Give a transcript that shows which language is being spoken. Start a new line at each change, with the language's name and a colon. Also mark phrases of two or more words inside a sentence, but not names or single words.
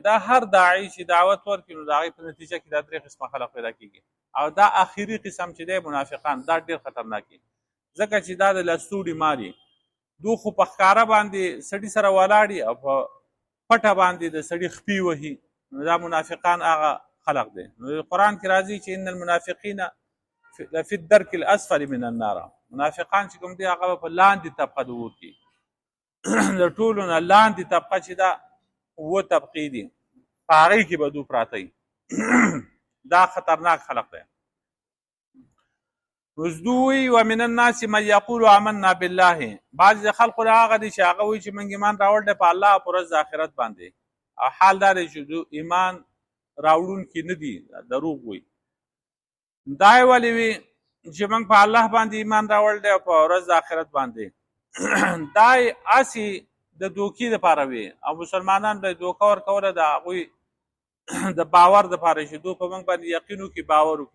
Pashto: دا هر داعي چې دعوت ورکړي نو د هغې په نتیجه کې دا درې قسمه خلق پیدا کېږي، او دا آخري قسم چې دی منافقان، دا ډېر خطرناک دي، ځکه چې دا د لستوړي ماري. دو خو په ښکاره باندې سړي سره ولاړي، او په پټه باندې د سړي خپې وهي، نو دا منافقان هغه خلق دی. نو قرآن کې راځي چې
Arabic: ان المنافقین فی الدرک الاسفل من النار،
Pashto: منافقان چې کوم دی هغه په لاندې طبقه د اور کې، د ټولو نه لاندې طبقه چې دا اووه طبقې دي، په هغې کې به دوی پراته وي. دا خطرناک خلق دی. اوس دوی وایي
Arabic: ومن الناس من یقول آمنا بالله،
Pashto: بعضې د خلقو نه هغه دي چې هغه وایي چې موږ ایمان راوړی دی په الله او په ورځ د آخرت باندې، او حال دا دی چې دوی ایمان راوړونکي نه دي، دروغ وایي. دا یې ولې وي چې موږ په الله باندې ایمان راوړی دی او په ورځ د آخرت باندې؟ دا یې هسې د دوکې دپاره وي، او مسلمانان به یې دوکه ورکوله د هغوی د باور دپاره چې دوی په موږ باندې یقین وکړي، باور وکړي.